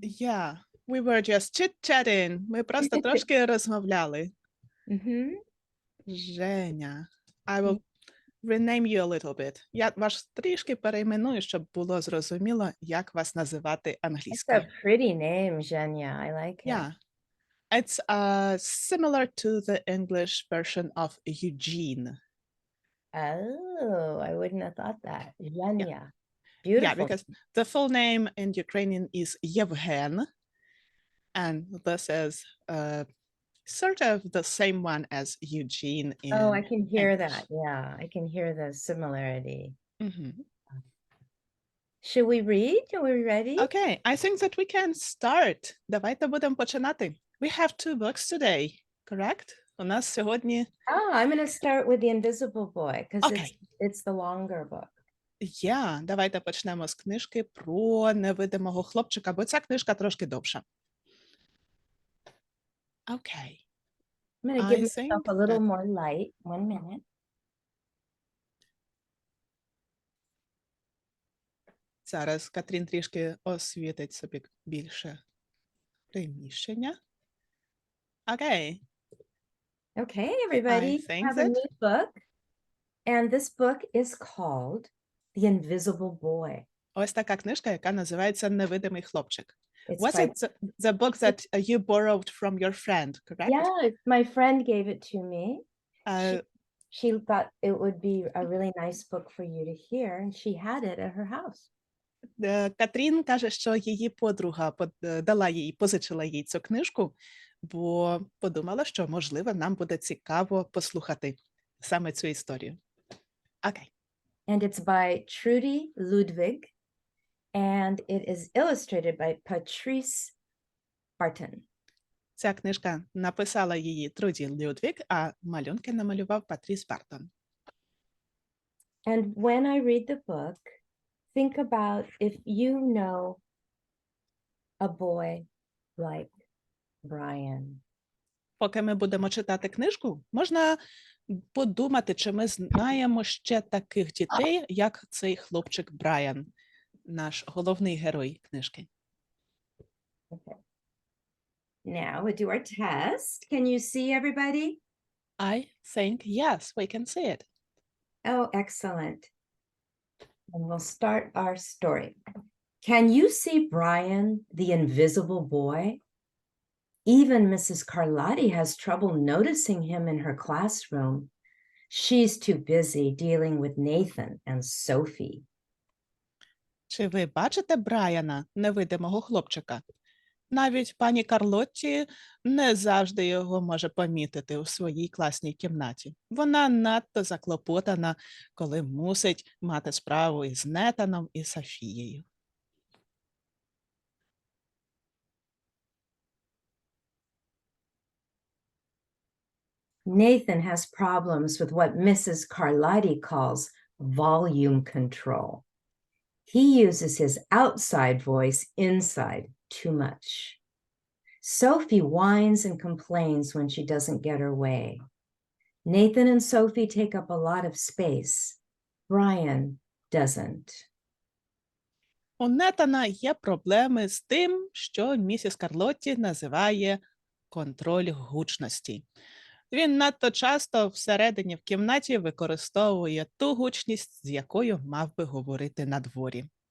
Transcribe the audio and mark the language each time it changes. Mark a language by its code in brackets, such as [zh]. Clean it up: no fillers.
[en] Yeah, we were just chit-chatting. [uk] Ми просто трошки розмовляли. Женя. [en] I will rename you a little bit. [uk] Я вас трішки перейменую, щоб було зрозуміло, як вас називати [en] It's [uk] англійською. [en] a pretty name, Zhenya. I like it. Yeah. It's similar to the English version of Eugene. Oh, I wouldn't have thought that. Zhenya. Yeah, Beautiful. because the full name in Ukrainian is Yevgen, and this is sort of the same one as Eugene in Oh, I can hear English. that. Yeah, I can hear the similarity. Mhm. Should we read? Are we ready? Okay, I think that we can start. [uk] Давайте будемо починати. [en] We have 2 books today, correct? [uk] У нас сьогодні... [en] Oh, I'm going to start with The Invisible Boy because Okay. it's the longer book. [uk] Давайте почнемо з книжки про невидимого хлопчика, бо ця книжка трошки довша. [en] Okay. I'm going to I give myself think a little that- more light. 1 minute. [uk] Зараз Катрін трішки освітить собі більше приміщення. [en] Okay. Okay, everybody, I think have a that- new book. And this book is called The Invisible Boy. [uk] Ось така книжка, яка називається «Невидимий хлопчик». [en] It's Was by, it the book that you borrowed from your friend, correct? yeah, my friend gave it to me. Е, She thought it would be a really nice book for you to hear, and she had it at her house. [uk] Катрін каже, що її подруга дала їй, позичила їй цю книжку, бо подумала, що, можливо, нам буде цікаво послухати саме цю історію. Окей. [en] And it's by Trudy Ludwig, and it is illustrated by Patrice Barton. [uk] Ця книжка написала її Труді Людвіг, а малюнки намалював Патріс Бартон. [en] And when I read the book, think about if you know a boy like Brian. [uk] Поки ми будемо читати книжку, можна подумати, чи ми знаємо ще таких дітей, як цей хлопчик Брайан, наш головний герой книжки. [en] Now we do our test. Can you see everybody? I think, yes, we can see it. Oh, excellent. And we'll start our story. Can you see Brian, the invisible boy? Even Mrs. Carlotti has trouble noticing him in her classroom. She's too busy dealing with Nathan and Sophie. [uk] Чи ви бачите Брайана, невидимого хлопчика? Навіть пані Карлотті не завжди його може помітити у своїй класній кімнаті. Вона надто заклопотана, коли мусить мати справу із Нетаном і Софією. [en] Nathan has problems with what Mrs. Carlotti calls volume control. He uses his outside voice inside too much. Sophie whines and complains when she doesn't get her way. Nathan and Sophie take up a lot of space. Brian doesn't. [uk] У Нетана є проблеми з тим, що місіс Карлотті називає контроль гучності. Він надто часто всередині в кімнаті використовує ту гучність, з якою мав би говорити на дворі.